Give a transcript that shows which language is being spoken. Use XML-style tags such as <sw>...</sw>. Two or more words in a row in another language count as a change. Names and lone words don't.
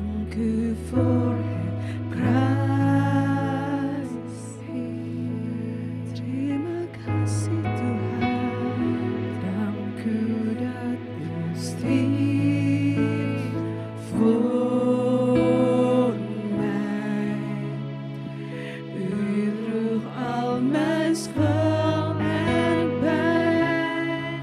<nl>u voor het kruis.</nl> <id>Terima kasih Tuhan,</id> <nl>dank u dat u stierf voor mij. U droeg al mijn schuld en pijn.</nl>